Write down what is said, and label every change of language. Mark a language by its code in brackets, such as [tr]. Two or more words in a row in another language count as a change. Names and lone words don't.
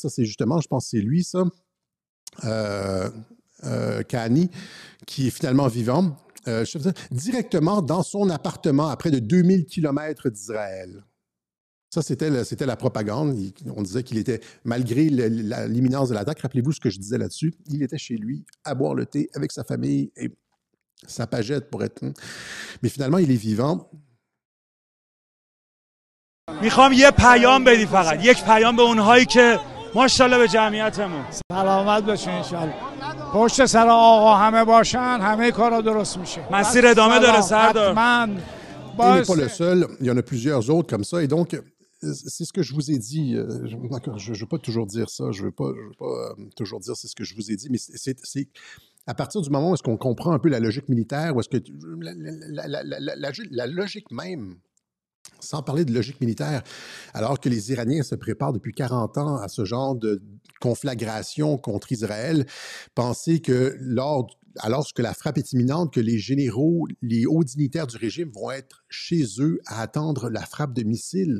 [fr] Ça, c'est justement, je pense que c'est lui, ça. Kani, qui est finalement vivant, directement dans son appartement à près de 2000 km d'Israël. Ça, c'était la propagande. On disait qu'il était, malgré l'imminence de l'attaque, rappelez-vous ce que je disais là-dessus, il était chez lui à boire le thé avec sa famille et sa pagette pour être... Mais finalement, il est vivant. [fa] میخوام یه پیام بدی فقط یک پیام به اونهایی که ماشاءالله به جمعیتمون سلامت باشین انشالله پشت سر آقا همه باشن همه کارا درست میشه مسیر ادامه داره سردار [fr] Il n'est pas le seul, il y en a plusieurs autres comme ça et donc c'est ce que je vous ai dit. Je ne veux pas toujours dire ça, je ne veux pas toujours dire c'est ce que je vous ai dit, mais c'est à partir du moment où est-ce qu'on comprend un peu la logique militaire, où est-ce que la logique même, sans parler de logique militaire, alors que les Iraniens se préparent depuis 40 ans à ce genre de conflagration contre Israël, pensez que lorsque la frappe est imminente, que les généraux, les hauts dignitaires du régime vont être chez eux à attendre la frappe de missiles.